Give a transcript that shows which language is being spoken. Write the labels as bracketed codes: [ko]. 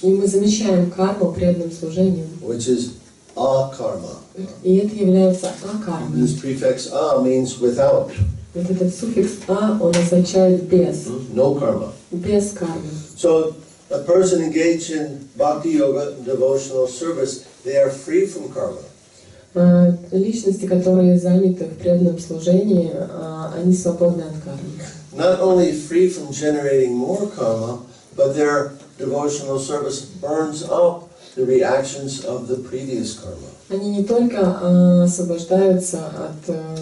[ru] И мы замещаем карму преданным служением. [en] which is akarma. [ru] И это является акармой. [en] This prefix a means without, [ru] Вот этот суффикс а, он означает без, [en] no karma. [ru] без кармы. [en] So a person engaged in bhakti yoga, devotional service, they are free from karma. [ru] Личности, которые заняты в преданном служении, они свободны от кармы. [en] Not only free from generating more karma, but their devotional service burns up the reactions of the previous karma. [ru] Они не только освобождаются от